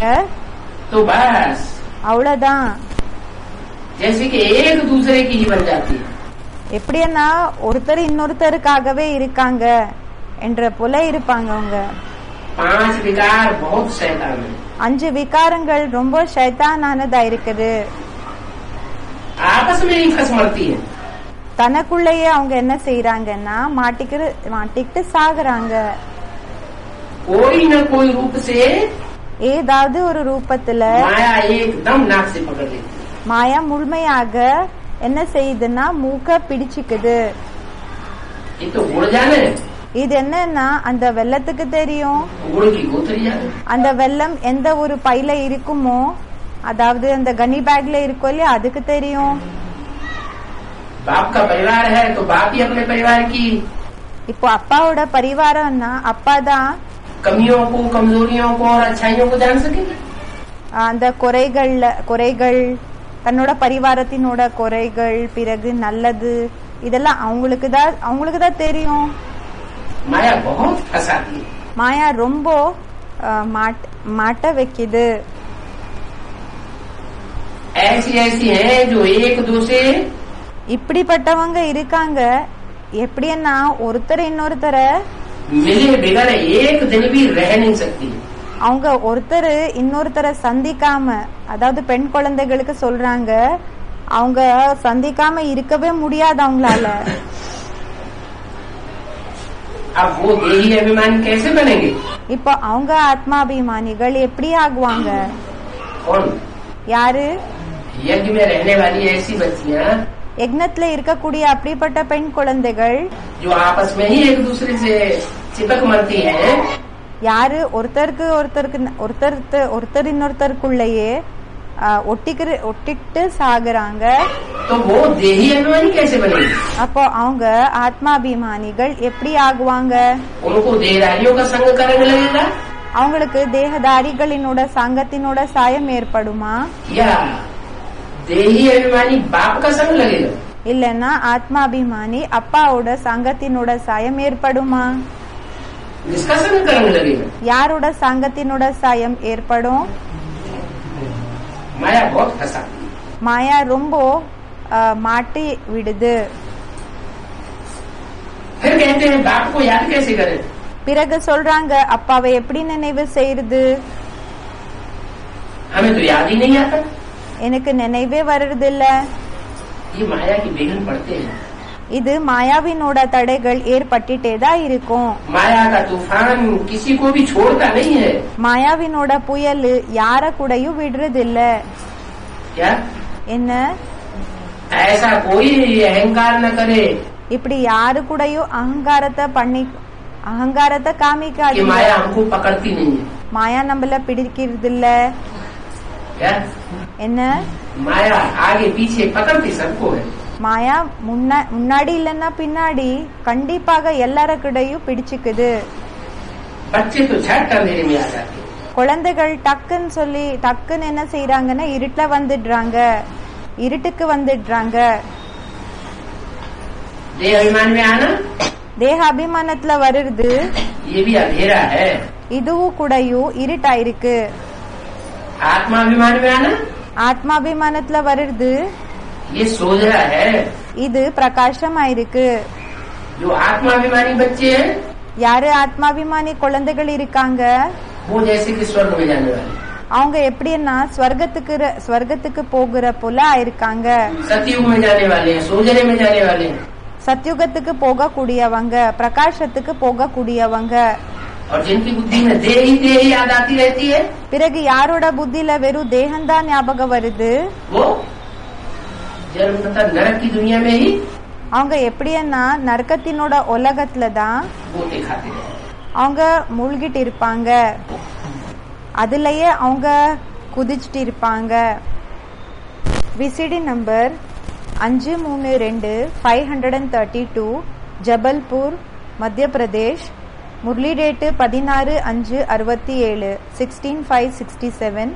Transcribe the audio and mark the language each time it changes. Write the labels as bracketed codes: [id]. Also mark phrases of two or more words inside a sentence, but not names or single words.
[hi] तो बस [ta] அவ்வளவுதான். [hi] जैसे कि एक दूसरे की ही बन जाती है। [ta] எப்படின்னா ஒருத்தர் இன்னொருத்தருக்காகவே இருக்காங்க என்ற போல இருப்பாங்க அவங்க. [hi] 5 विकार बहुत शैतान है। [ta] 5 விகாரங்கள் ரொம்ப ஷைத்தானானதா இருக்குது. [hi] आपस में ही फंस मरती है। [ta] தனக்குள்ளேயே அவங்க என்ன செய்யறாங்கன்னா மாட்டிக்கிட்டு சாகுறாங்க. [hi] कोई न कोई रूप से [ta] ஏதாவது ஒரு ரூபத்துல [hi] माया एकदम नाक से पकड़ लेती है। [ta] மாயா முழுமையாக என்ன செய்யுதுன்னா மூக்க பிடிச்சுக்குது. [hi] ये तो गुड़ जाने, [ta] இது என்னன்னா அந்த வெள்ளத்துக்கு தெரியும் [hi] गुड़ की गोथरी जाने। [ta] அந்த வெள்ளம் எந்த ஒரு பையில இருக்குமோ, அதாவது அந்த கனி பேக்ல இருக்கும் இல்லையா, அதுக்கு தெரியும். [hi] बाप का परिवार है तो बाप ही अपने परिवार की [ta] இப்போ அப்பாவோட பரிவாரம்னா அப்பா தான் [hi] कमियों को, कमजोरियों को और अच्छाइयों को जान सकेंगे। [ta] அந்த குறைகள் தன்னோட பரிவாரத்தினோட குறைகள், பிறகு நல்லது, இதெல்லாம் அவங்களுக்கு தான் தெரியும். [hi] माया बहुत फंसाती है। [ta] மாயா ரொம்ப மாட்ட வைக்குது. [hi] ऐसी ऐसी हैं जो एक दूसरे [ta] இப்படிப்பட்டவங்க இருக்காங்க. எப்படின்னா ஒருத்தர் இன்னொருத்தரை [hi] मिले बिगड़ एक दिन भी रह नहीं सकती। [ta] அவங்க ஒருத்தர் இன்னொருத்தரை சந்திக்காம, அதாவது பெண் குழந்தைகளுக்கு சொல்றாங்க, அவங்க சந்திக்காம இருக்கவே முடியாது அவங்களால. [hi] अब वो देही अभिमानी कैसे बनेंगे? [ta] இப்போ அவங்க ஆத்மாபிமானிகள் எப்படி ஆகுவாங்க? [hi] कौन? [ta] யாரு? [hi] यज्ञ में रहने वाली ऐसी बच्चियां [ta] யக்னத்துல இருக்கக்கூடிய அப்படிப்பட்ட பெண் குழந்தைகள் [hi] जो आपस में ही एक दूसरे से चिपक मरती हैं। [ta] யாரு ஒருத்தர் இன்னொருத்தருக்குள்ளேயே ஒட்டிட்டு சாகுறாங்க. [hi] तो वो देही अभिमानी कैसे बनेगी? [ta] அப்போ அவங்க ஆத்மாபிமானிகள் எப்படி ஆகுவாங்க? [hi] उनको देहदारियों का संग करने लगेगा [ta] அவங்களுக்கு தேகதாரிகளினோட சங்கத்தினோட சாயம் ஏற்படுமா? [hi] या देही अभिमानी बाप का संग लगेगा? [ta] இல்லன்னா ஆத்மாபிமானி அப்பாவோட சங்கத்தினோட சாயம் ஏற்படுமா? [hi] जिसका संग करने लगेगा? [ta] யாரோட சங்கத்தினோட சாயம் ஏற்படும்? [hi] माया बहुत फंसाती है। [ta] மாயா ரொம்ப மாட்டி விடுது. [hi] फिर कहते हैं बाप को याद कैसे करें? [ta] பிறகு சொல்றாங்க அப்பாவை எப்படி நினைவு செய்யறது? [hi] हमें तो याद ही नहीं आता। [ta] எனக்கு நினைவே வர்றதில்ல. [hi] ये माया की विघ्न पड़ते हैं। [ta] இது மாயாவினோட தடைகள் ஏற்பட்டுட்டே தான் இருக்கும். [hi] माया का तूफान किसी को भी छोड़ता नहीं है। [ta] மாயாவினோட புயல் யார கூடயும் விடுறதில்ல. [hi] क्या? [ta] என்ன? [hi] ऐसा कोई अहंकार न करे [ta] இப்படி யாரு கூடயும் அகங்காரத்தை [hi] कि [ta] காமிக்காது. [hi] माया हमको पकड़ती नहीं है। [ta] மாயா நம்மள பிடிக்கிறது இல்ல. [hi] क्या? [ta] என்ன? [hi] माया आगे पीछे पकड़ती सबको है। [ta] மாயா முன்னாடி இல்லன்னா பின்னாடி கண்டிப்பாக எல்லாருக்கிடையும் பிடிச்சுக்குது. [hi] बच्चे तो झट अंधेरे में आ जाते हैं। [ta] குழந்தைகள் டக்குன்னு என்ன செய்யறாங்கன்னா இருட்டுக்கு வந்துடுறாங்க. [hi] देह अभिमान में आना [ta] தேக அபிமானத்துல வருது. [hi] ये भी अंधेरा है। [ta] இதுவும் கூடயும் இருட்டாயிருக்கு. [hi] आत्माभिमान में आना [ta] ஆத்மாபிமானத்துல வருது. [hi] ये सोझा है। [ta] இது பிரகாசமாயிருக்கு. [hi] जो आत्माभिमानी बच्चे हैं [ta] யாரு ஆத்மாபிமானி குழந்தைகள் இருக்காங்க, [hi] वो जैसे कि स्वर्ग में जाने वाले, [ta] அவங்க எப்படின்னா ஸ்வர்கத்துக்கு போகிற போல ஆயிருக்காங்க. [hi] सतयुग में जाने वाले हैं, सोजरे में जाने वाले हैं। [ta] சத்யுகத்துக்கு போகக்கூடியவங்க, பிரகாசத்துக்கு போகக்கூடியவங்க. [hi] और जिनकी बुद्धि में देह ही याद आती रहती है, [ta] பிறகு யாரோட புத்தியில வெறும் தேகம்தான் ஞாபகம் வருது, [hi] वो जन्म तथा नरक की दुनिया में ही [ta] அவங்க எப்படின்னா நரகத்தினோட உலகத்துல தான் [hi] गोते खाते हैं। [ta] அவங்க மூழ்கிட்டு இருப்பாங்க. அதுலயே அவங்க குதிச்சுட்டு இருப்பாங்க. [en] VCD number [ta] 532-532 ஜபல்பூர் மத்திய பிரதேஷ். முரளி டேட்டு 16/5/67 16/5/67.